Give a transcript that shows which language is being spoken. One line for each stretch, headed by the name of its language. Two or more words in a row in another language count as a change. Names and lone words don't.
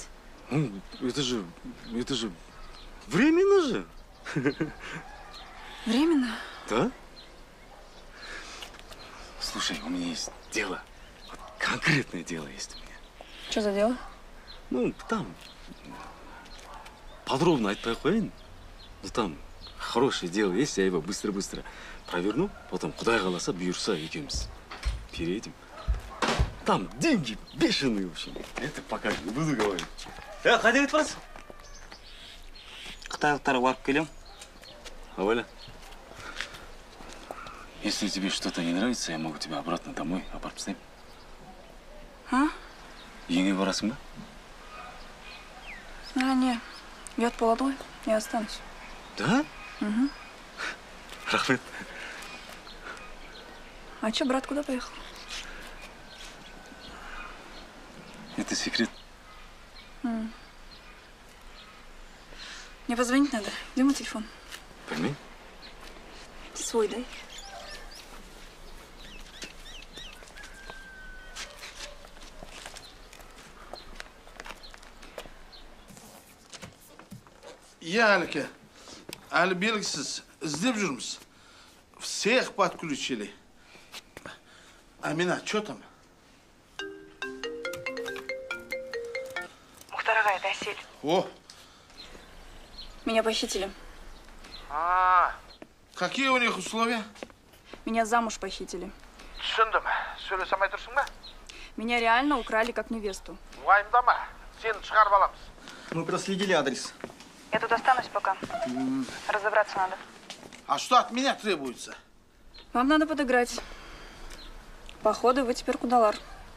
Russian: Ну, это же временно же. Временно? Да? Слушай, у меня есть дело. Вот конкретное дело есть у меня. Что за дело? Ну, там подробно
Kazakh: айтпай ақ қояйын.
Russian: Ну, там хорошее дело есть, я его быстро-быстро проверну, потом
Kazakh: Құдай қаласа бұйырса екеуміз
Russian: переедем. Там деньги бешеные, в общем. Это пока не буду говорить.
Kazakh: Қайда кетіп барасың? Қытайлықтарға барып келем.
Russian: А Валя, если тебе что-то не нравится, я могу тебя обратно домой
Kazakh: апарып тастаймын. А? Үйіңе барасың ба?
Russian: А, не. Вет полотой, я останусь. Да? Угу.
Kazakh: Рахмет.
Russian: А чё, брат, куда поехал? Это секрет. Мне позвонить надо. Где мой телефон? Пойми? Свой дай. Я,
Kazakh: Алька, әлі белгісіз іздеп жүрміз.
Russian: Всех подключили. Амина, что там? Мухтар ағай, это Асель. О, Меня похитили. какие у них условия? Меня замуж похитили.
Kazakh: Түсіндім. Сөйлесемей тұрсың ба?
Russian: Меня реально украли как невесту.
Kazakh: Уайымдама. Сені шығарып аламыз.
Russian: Мы проследили адрес. Я тут останусь пока. Разобраться надо. А что от меня требуется? Вам надо подыграть. Походу, вы теперь кудалар.